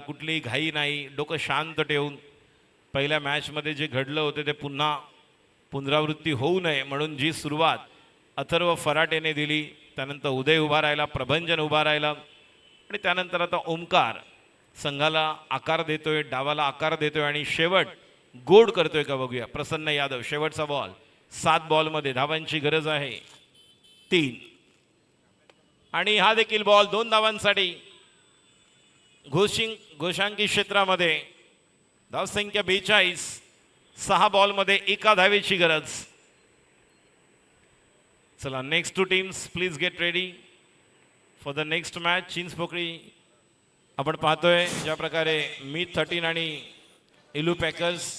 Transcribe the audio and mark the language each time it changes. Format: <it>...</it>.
<mr>कुठलीही घाई नाही. डोकं शांत ठेवून. पहिल्या मॅचमध्ये जे घडलं होतं ते पुन्हा पुनरावृत्ती होऊ नये म्हणून जी सुरुवात अथर्व फराटेने दिली, त्यानंतर उदय उभा राहिला, प्रभंजन उभा राहिला आणि त्यानंतर आता ओमकार संघाला आकार देतोय, डावाला आकार देतोय आणि शेवट गोड करतोय का बघूया. प्रसन्न यादव. शेवटचा बॉल. 7 बॉलमध्ये धावांची गरज आहे 3 आणि हा देखील बॉल 2 धावांसाठी. घोषांकी क्षेत्रामध्ये धावसंख्या 42. 6 बॉलमध्ये 1 धावेची गरज. चला</mr> <en>Next 2 teams please get ready for the next match.</en> <mr>Chinchpokli आपण पाहतोय ज्या प्रकारे मीट 13 आणि इलू पॅकर्स.</mr>